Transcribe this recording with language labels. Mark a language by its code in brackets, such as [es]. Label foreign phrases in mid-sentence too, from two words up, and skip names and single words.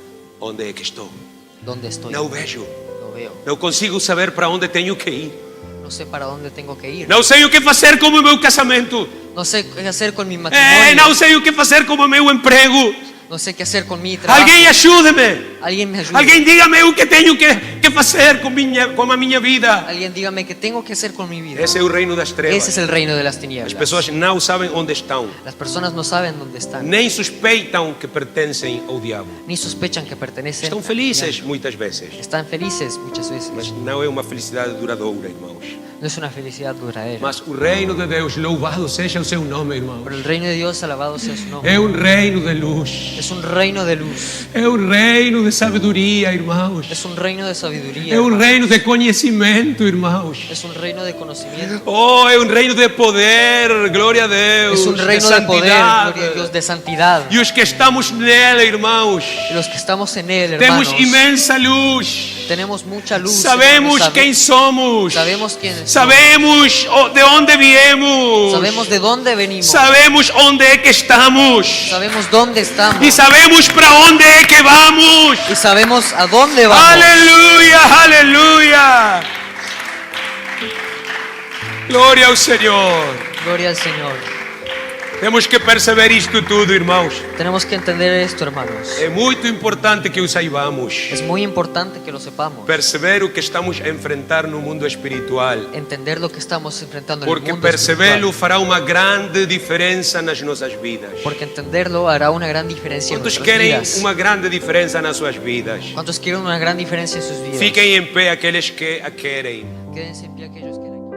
[pt] Onde é que estou? [es] ¿Dónde estoy? [pt] Não vejo. [es] No veo. [pt] Não consigo saber para onde tenho que ir. [es] No sé para dónde tengo que ir. [pt] Não sei o que fazer com o meu casamento. [es] No sé qué hacer con mi matrimonio. [pt] Não sei o que fazer com o meu emprego. [es] No sé qué hacer con mi trabajo. [pt] Alguém ajude-me. [es] Alguien me ayuda. [pt] Alguém diga-me o que tenho que fazer com a minha vida? [es] Alguien dígame qué tengo que hacer con mi vida. [pt] Esse é o reino das [es] Ese [pt] trevas. [es] es el reino de las [pt] As [es] tinieblas. [pt] pessoas não sabem onde estão, [es] Las personas no saben dónde están, [pt] nem suspeitam que pertencem ao diabo. [es] ni sospechan que pertenecen. [pt] Estão [es] al [pt] felizes [es] diablo. [pt] muitas vezes, [es] Están felices muchas veces. [pt] mas não é uma felicidade duradoura, irmãos. [es] No es una felicidad duradera. [pt] Mas o reino de Deus, louvado seja o seu nome, irmãos. [es] Pero el reino de Dios, alabado sea su nombre. [pt] É um reino de luz. [es] Es un reino de luz. [pt] É um reino de sabedoria, irmãos. [es] Es un reino de sabiduría. [pt] É um [es] hermanos. [pt] reino de conhecimento, irmãos. [es] Es un reino de conocimiento. [pt] Oh, é um reino de poder, glória a Deus. [es] Es un reino de poder, [pt] santidade. [es] gloria a Dios, de santidad. [pt] E os que estamos nele, irmãos, [es] Y los que estamos en Él, [pt] temos [es] hermanos, [pt] imensa luz. [es] tenemos mucha luz. [pt] Sabemos [es] hermanos. [pt] quem somos. [es] Sabemos quiénes [pt] Sabemos de onde viemos. [es] Sabemos de dónde venimos. [pt] Sabemos onde é que estamos. [es] Sabemos dónde estamos. [pt] E sabemos para onde é que vamos. [es] Y sabemos a dónde vamos. [pt] Aleluia, aleluia. Glória ao Senhor. [es] Gloria al Señor. [pt] Temos que perceber isto tudo, irmãos. [es] Tenemos que entender esto, hermanos. [pt] É muito importante que o saibamos. [es] Es muy importante que lo sepamos. [pt] Perceber o que estamos a enfrentar no mundo espiritual. [es] Entender lo que estamos enfrentando en el [pt] Porque [es] mundo [pt] percebê-lo [es] espiritual. [pt] fará uma grande diferença nas nossas vidas. [es] Porque entenderlo hará una gran diferencia en [pt] Quantos [es] nuestras [pt] querem [es] vidas. [pt] uma grande diferença nas suas vidas? [es] ¿Cuántos quieren una gran diferencia en sus vidas? [pt] Fiquem em pé aqueles que a querem. [es] Quédense en pie aquellos que